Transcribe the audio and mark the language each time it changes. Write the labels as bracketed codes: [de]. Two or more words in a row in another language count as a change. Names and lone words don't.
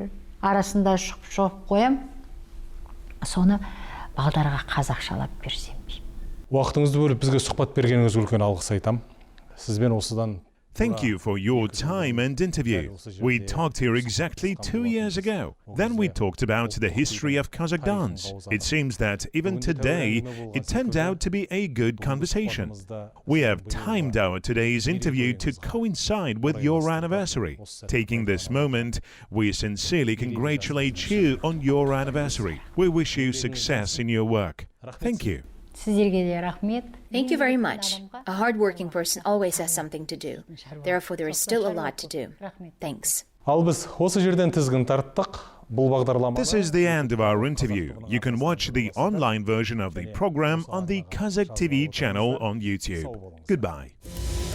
[kk] Арасында шығып қоям, соны балдарға қазақшалап берсем деймін. Уақытыңызды бөліп бізге сұхбат бергеніңізге үлкен алғыс айтам. Сізбен осыдан [en] Thank you for your time and interview. We talked here exactly 2 years ago. Then we talked about the history of Kazakh dance. It seems that even today, it turned out to be a good conversation. We have timed our today's interview to coincide with your anniversary. Taking this moment, we sincerely congratulate you on your anniversary. We wish you success in your work. Thank you. [kk] Сіздерге де рахмет. [en] Thank you very much. A hard-working person always has something to do. Therefore, there is still a lot to do. Thanks. [kk] Ал біз осы жерден тізгін тарттық. Бұл бағдарлама. [en] This is the end of our interview. You can watch the online version of the program on the Qazaq TV channel on YouTube. Goodbye.